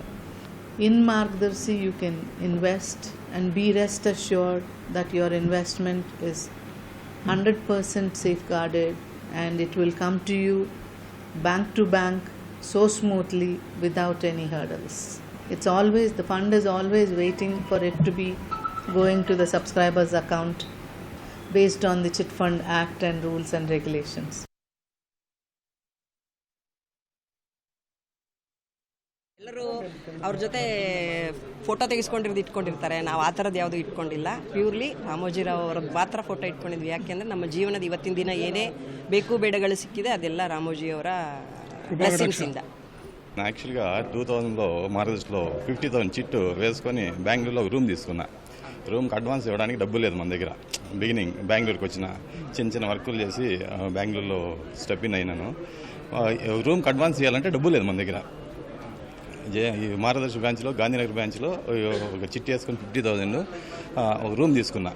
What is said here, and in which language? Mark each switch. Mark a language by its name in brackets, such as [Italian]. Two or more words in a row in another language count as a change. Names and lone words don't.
[English] In Margdarshi you can invest and be rest assured that your investment is 100% safeguarded and it will come to you bank to bank so smoothly without any hurdles. It's always, the fund is always waiting for it to be going to the subscriber's account based on the Chit Fund Act and rules and regulations. [Kannada] ಎಲ್ಲರೂ ಅವ್ರ ಜೊತೆ ಫೋಟೋ ತೆಗೆಸ್ಕೊಂಡಿರೋದು ಇಟ್ಕೊಂಡಿರ್ತಾರೆ. ನಾವು ಆ ಥರದ್ದು ಯಾವುದೂ ಇಟ್ಕೊಂಡಿಲ್ಲ. ಪ್ಯೂರ್ಲಿ ರಾಮೋಜಿರಾವ್ ಅವ್ರದ್ದು ಮಾತ್ರ ಫೋಟೋ ಇಟ್ಕೊಂಡಿದ್ವಿ. ಯಾಕೆಂದರೆ ನಮ್ಮ ಜೀವನದ ಇವತ್ತಿನ ದಿನ ಏನೇ ಬೇಕು ಬೇಡಗಳು ಸಿಕ್ಕಿದೆ ಅದೆಲ್ಲ ರಾಮೋಜಿಯವರ ಬ್ಲೆಸ್ಸಿಂಗ್ಸಿಂದ. [Telugu] యాక్చువల్గా 2000లో మార్గదర్శిలో 50,000 చిట్టు వేసుకొని బెంగళూరులో ఒక రూమ్ తీసుకున్నా. రూమ్కి అడ్వాన్స్ ఇవ్వడానికి డబ్బు లేదు మన దగ్గర. బిగినింగ్ బెంగళూరుకి వచ్చిన చిన్న చిన్న వర్కులు చేసి బెంగళూరులో [English] step in [Telugu] అయినాను. రూమ్కి అడ్వాన్స్ ఇవ్వాలంటే డబ్బు లేదు మన దగ్గర. ఈ మార్గదర్శి బ్రాంచ్లో, గాంధీనగర్ బ్రాంచ్లో ఒక చిట్టి వేసుకొని 50,000 ఒక రూమ్ తీసుకున్నా.